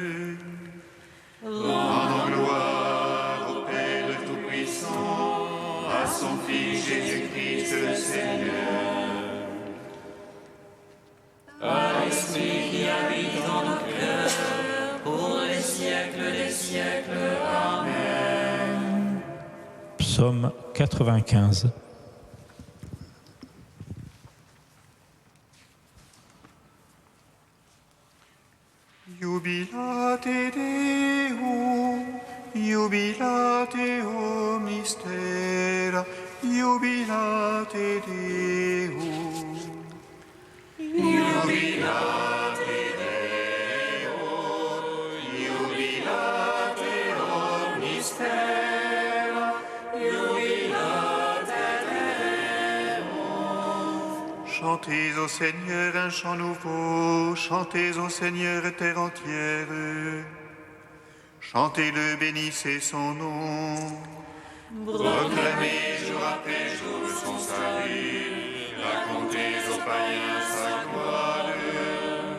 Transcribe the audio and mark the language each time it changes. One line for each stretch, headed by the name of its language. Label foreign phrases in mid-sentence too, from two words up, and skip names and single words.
French: Rendons gloire au Père Tout-Puissant, à son Fils Jésus-Christ le Seigneur. À l'Esprit qui habite dans nos cœurs, pour les siècles des siècles. Amen. Psaume 95.
Latin: Jubilate Deum, jubilate o mystera, jubilate Deum. Jubilate Deo, jubilate omnistera, jubilate
French: Chantez au Seigneur un chant nouveau, chantez au Seigneur terre entière. Chantez-le, bénissez son nom. Proclamez jour après jour son salut, racontez aux païens sa gloire.